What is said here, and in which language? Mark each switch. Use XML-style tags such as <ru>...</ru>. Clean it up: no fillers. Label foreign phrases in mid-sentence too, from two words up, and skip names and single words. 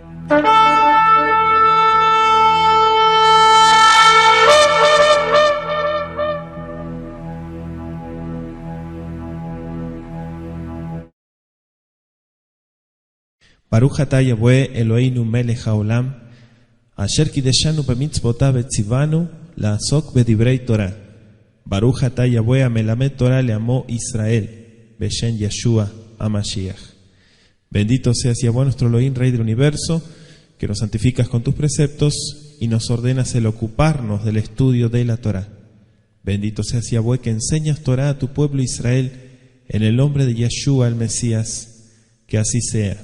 <he>ברוך אתה יהוה אלוהינו מלך העולם, אשר קידשנו במצוותיו וציוונו לעסוק בדברי תורה. ברוך אתה יהוה המלמד תורה לעמו ישראל, בשם ישוע המשיח.</he> <es>Bendito seas Yahweh nuestro Elohim, Rey del Universo, que nos santificas con tus preceptos y nos ordenas el ocuparnos del estudio de la Torah. Bendito seas Yahweh, que enseñas Torah a tu pueblo Israel, en el nombre de Yeshua el Mesías, que así sea.</es>